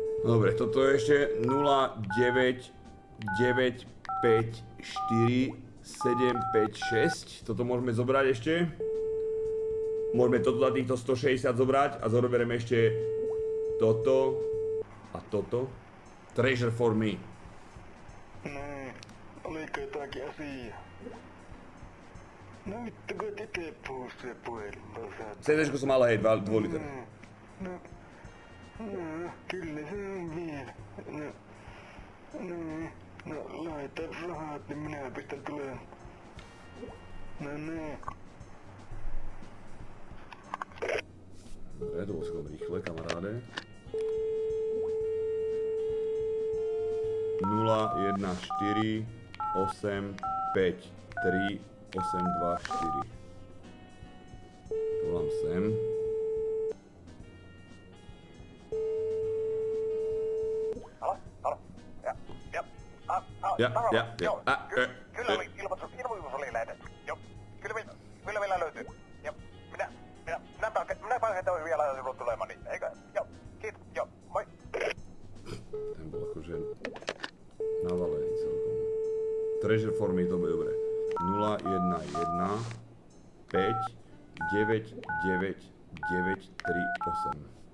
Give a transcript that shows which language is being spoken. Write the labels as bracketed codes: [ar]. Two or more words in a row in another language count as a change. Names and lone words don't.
[sk] Dobre, toto je ešte 0, 9, 9, 5, 4, 7, 5, 6. Toto môžeme zobrať ešte. Môžeme toto na týchto 160 zobrať a zoberieme ešte toto a toto. [en] Treasure for me. [fi] Nee, oliko jotakin asiaa? No vittu, kun et itse puhu se puhelimella. [sk] CD:sko som mal, hej, 2 liter. [fi] No, kyllä se on vielä. No, laita rahat, niin minä pistän tulemaan. No niin. [sk] Dobre, to bol skoro rýchle, kamaráde. 0, 1, 4, 8, 5, 3, 8, 2, 4. To mám sem. Ja. [fi] Kyllä ilmoitus oli lähetetty. Joo, kyllä vielä löytyy. Joo, minä pääsen vielä joudun tulemaan, niin eikö? Joo, kiitos, joo, moi. [sk] Ten bol akože navalený celkom. [en] Treasure for me, [sk] to bude dobre. 0, 1, 1, 5, 9, 9, 9, 3, 8.